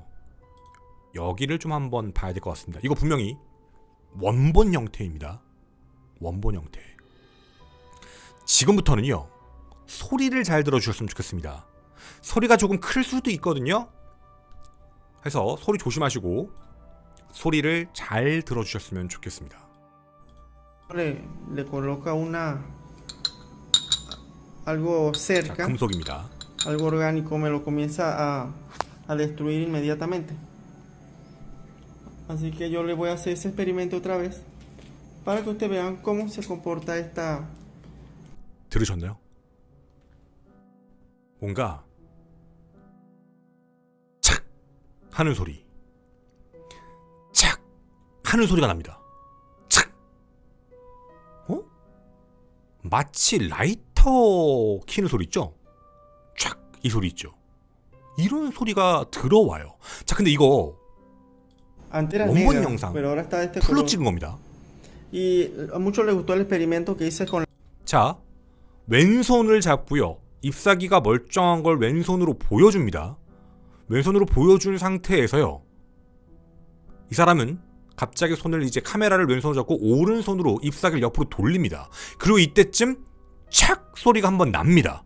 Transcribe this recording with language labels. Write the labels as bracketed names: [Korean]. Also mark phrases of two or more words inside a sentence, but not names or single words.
[Korean] 여기를 좀 한번 봐야 될 것 같습니다. 이거 분명히 원본 형태입니다. 원본 형태. 지금부터는요, 소리를 잘 들어주셨으면 좋겠습니다. 소리가 조금 클 수도 있거든요. 해서 소리 조심하시고 소리를 잘 들어주셨으면 좋겠습니다. [Spanish] Le coloca algo cerca, [Korean] 자, 금속입니다. [Spanish] algo orgánico, me lo comienza a destruir inmediatamente. Así que yo le voy a hacer ese experimento otra vez para que ustedes vean cómo se comporta esta. [Korean] 들으셨나요? 뭔가 착 하는 소리, 착 하는 소리가 납니다. 착. 마치 라이터 키는 소리 있죠? 촥 이 소리 있죠? 이런 소리가 들어와요. 자, 근데 이거 원본 영상 풀로 찍은 겁니다. [Spanish] Y a muchos les gustó el experimento que hice con. [Korean] 자, 왼손을 잡고요. 잎사귀가 멀쩡한 걸 왼손으로 보여줍니다. 왼손으로 보여준 상태에서요. 이 사람은 갑자기 손을 이제 카메라를 왼손으로 잡고 오른손으로 잎사귀를 옆으로 돌립니다. 그리고 이때쯤 착 소리가 한번 납니다.